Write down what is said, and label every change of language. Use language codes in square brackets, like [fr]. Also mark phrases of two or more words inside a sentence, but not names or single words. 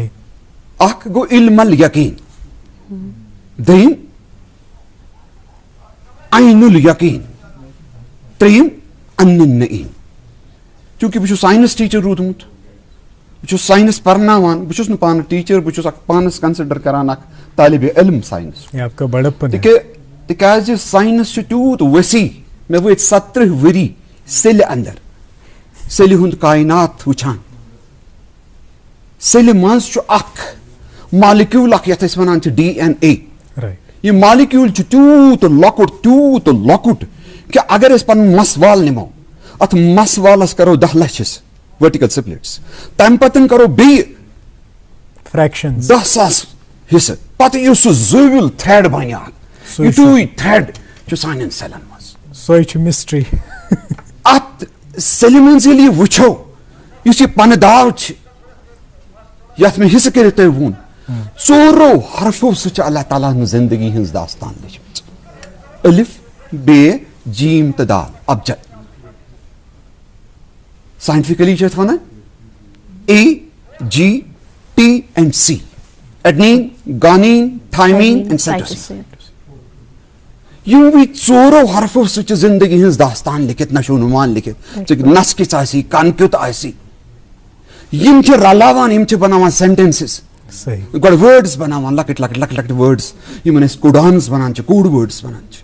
[ks] اکھ گوٚو [ar] علم الیقین, [ks] دوٚیِم [ar] عین الیقین, [ks] ترٛیٚیِم [ar] ان النعیم. [ks] چوٗنٛکہِ بہٕ چھُس [en] science teacher [ks] روٗدمُت, بہٕ چھُس ساینس پرناوان, بہٕ چھُس نہٕ پانہٕ ٹیٖچر, بہٕ چھُس اکھ پانس کنسڈر کران اکھ طالبِ علم ساینس. [ur] یہ آپ کا بڑپن ہے. [ks] تِکیازِ ساینس چھُ تیوٗت ؤسیع. مےٚ وٲتۍ 17 ؤری سیٚلہِ اندر, سیٚلہِ ہُنٛد کائنات وٕچھان. سیٚلہِ منٛز چھُ اکھ مالِکیوٗل اکھ یتھ أسۍ وَنان چھِ DNA. رائٹ. یہِ مالِکیوٗل چھُ تیوٗت لۄکُٹ کہِ اگر أسۍ پنُن مس وال نِمو, اتھ مس والس کرو 10 لچھ حصہٕ [en] vertical splits, [ks] تمہِ پتہٕ کرو بیٚیہِ فریکشن 10,000 حصہٕ, پتہٕ یُس سُہ زٲویُل تھریڈ بنہِ اکھ, یِتُے تھریڈ چھُ سانٮ۪ن سیلن منٛز. سۄے چھِ مسٹری. اتھ سیلہِ منٛز ییٚلہِ یہِ وٕچھو, یُس یہِ پنہٕ داو چھِ یتھ مےٚ حصہٕ کٔرِتھ تۄہہِ ووٚن, 4 حرفو سۭتۍ چھِ اللہ تعالیٰ ہن زندگی ہٕنٛز داستان لیچھمٕژ. الف, ب, جیم تہٕ دال, ابجد. ساینٹفکلی چھِ اتھ ونان [en] AGT and C, adenine, guanine, thymine and cytosine. [ks] یِموٕے 4 حرفو سۭتۍ چھِ زندگی ہٕنٛز داستان لیکھِتھ, نشو نُمان لیکھِتھ. نس کِژھ آسہِ, کن کیُتھ آسہِ, یِم چھِ رلاوان, یِم چھِ بناوان سینٹینسز. صحیح. گۄڈٕ وٲڈٕس بناوان, لۄکٕٹۍ وٲڈٕس یِمن أسۍ کوڈانٕز ونان چھِ, کوڈ وٲڈٕس ونان چھِ.